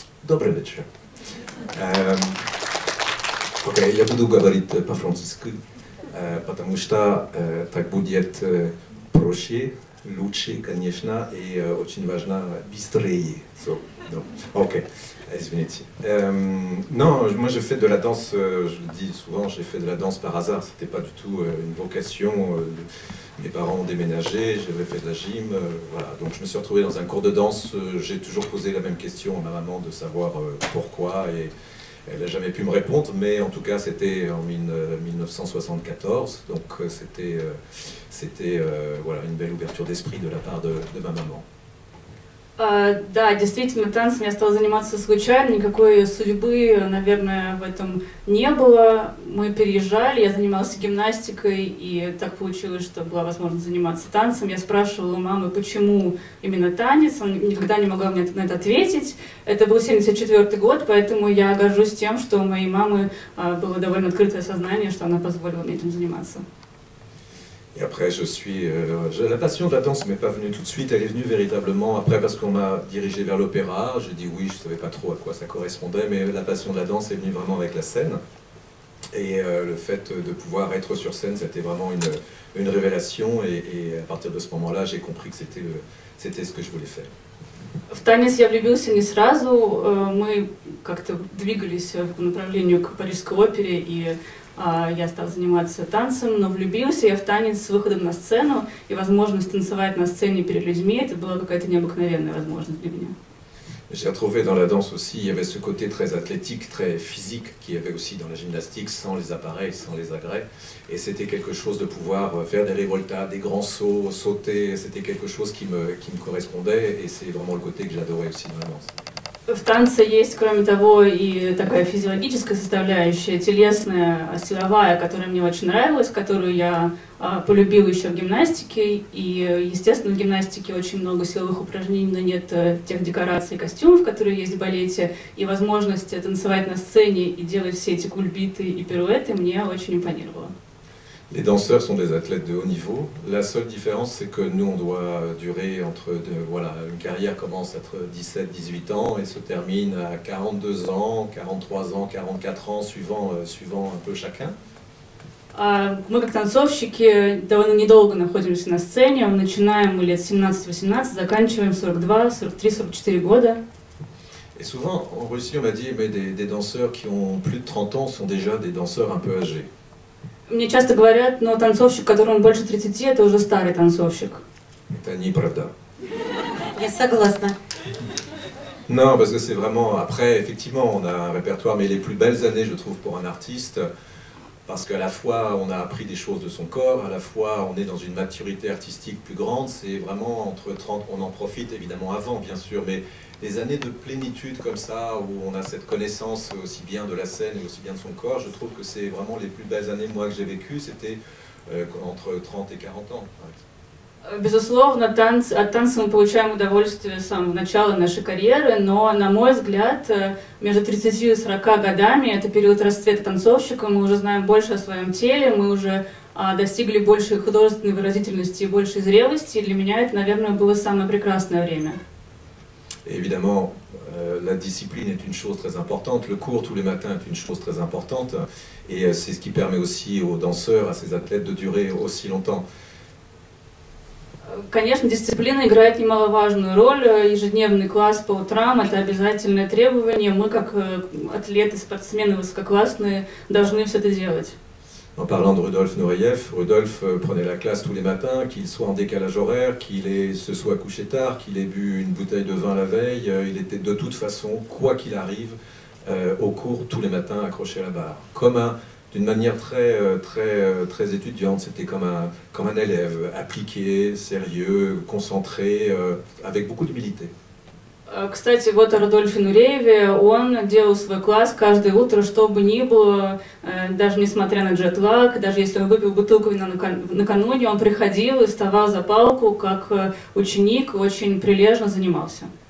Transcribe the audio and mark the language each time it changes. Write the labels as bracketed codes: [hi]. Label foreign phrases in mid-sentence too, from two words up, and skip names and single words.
[ru] Добрый вечер. Окей, я буду говорить по-французски, потому что так будет проще, лучше, конечно, и очень важно быстрее. Ok, извините. [fr] Non, moi je fais de la danse, je le dis souvent, j'ai fait de la danse par hasard, c'était pas du tout une vocation. Mes parents ont déménagé, j'avais fait de la gym, voilà. Donc je me suis retrouvé dans un cours de danse, j'ai toujours posé la même question à ma maman de savoir pourquoi, et elle n'a jamais pu me répondre, mais en tout cas c'était en 1974, donc c'était voilà, une belle ouverture d'esprit de la part de ma maman. [ru] Да, действительно, танцем я стала заниматься случайно, никакой судьбы, наверное, в этом не было. Мы переезжали, я занималась гимнастикой, и так получилось, что была возможность заниматься танцем. Я спрашивала у мамы, почему именно танец, она никогда не могла мне на это ответить. Это был 1974 год, поэтому я горжусь тем, что у моей мамы было довольно открытое сознание, что она позволила мне этим заниматься. [fr] Et après, la passion de la danse ne m'est pas venue tout de suite, elle est venue véritablement après parce qu'on m'a dirigé vers l'opéra. J'ai dit oui, je ne savais pas trop à quoi ça correspondait, mais la passion de la danse est venue vraiment avec la scène. Et le fait de pouvoir être sur scène, c'était vraiment une révélation. Et à partir de ce moment-là, j'ai compris que c'était ce que je voulais faire. [ru] В танец я влюбился не сразу, мы как-то двигались по направлению к Парижской опере, и я стала заниматься танцем, но влюбился я в танец с выходом на сцену, и возможность танцевать на сцене перед людьми, это была какая-то необыкновенная возможность для меня. [fr] J'ai retrouvé dans la danse aussi, il y avait ce côté très athlétique, très physique, qu'il y avait aussi dans la gymnastique, sans les appareils, sans les agrès. Et c'était quelque chose de pouvoir faire des revoltades, des grands sauts, sauter, c'était quelque chose qui me correspondait, et c'est vraiment le côté que j'adorais aussi dans la danse. [ru] В танце есть, кроме того, и такая физиологическая составляющая, телесная, силовая, которая мне очень нравилась, которую я полюбила еще в гимнастике. И, естественно, в гимнастике очень много силовых упражнений, но нет тех декораций и костюмов, которые есть в балете. И возможность танцевать на сцене и делать все эти кульбиты и пируэты мне очень импонировало. [fr] Les danseurs sont des athlètes de haut niveau. La seule différence, c'est que nous, on doit durer voilà, une carrière commence à 17-18 ans et se termine à 42 ans, 43 ans, 44 ans, suivant un peu chacun. [ru] Мы, как танцовщики, довольно недолго находимся на сцене. Начинаем мы лет 17-18, заканчиваем 42, 43, 44 года. [fr] Et souvent, en Russie, on m'a dit, mais des danseurs qui ont plus de 30 ans sont déjà des danseurs un peu âgés. [ru] Мне часто говорят, но танцовщик, которому больше 30, это уже старый танцовщик. Это неправда. Я согласна. [fr] Non, parce que c'est vraiment... Après, effectivement, on a un répertoire, mais les plus belles années, je trouve, pour un artiste, parce qu'à la fois, on a appris des choses de son corps, à la fois, on est dans une maturité artistique plus grande, c'est vraiment entre 30... On en profite, évidemment, avant, bien sûr, mais les années de plénitude comme ça, où on a cette connaissance aussi bien de la scène et aussi bien de son corps, je trouve que c'est vraiment les plus belles années, moi, que j'ai vécues, c'était entre 30 et 40 ans, par exemple. [ru] Безусловно, от танца мы получаем удовольствие с самого начала нашей карьеры, но, на мой взгляд, между 30 и 40 годами это период расцвета танцовщика, мы уже знаем больше о своем теле, мы уже достигли большей художественной выразительности и большей зрелости, и для меня это, наверное, было самое прекрасное время. [fr] Et évidemment, la discipline est une chose très importante, le cours tous les matins est une chose très importante, et c'est ce qui permet aussi aux danseurs, à ces athlètes de durer aussi longtemps. [ru] Конечно, дисциплина играет немаловажную роль. Ежедневный класс по утрам – это обязательное требование. Мы, как атлеты, спортсмены высококлассные, должны все это делать. [fr] En parlant de Rudolf Nureyev, Rudolf prenait la classe tous les matins, qu'il soit en décalage horaire, qu'il se soit couché tard, qu'il ait bu une bouteille de vin la veille, il était de toute façon, quoi qu'il arrive, au cours tous les matins accroché à la barre. D'une manière très étudiante, c'était comme un élève, appliqué, sérieux, concentré, avec beaucoup d'humilité. [ru] Кстати, вот о Рудольфе Нурееве, он делал свой класс каждое утро, что бы ни было, даже несмотря на джетлаг, даже если он выпил бутылку вина накануне, он приходил и вставал за палку, как ученик, очень прилежно занимался.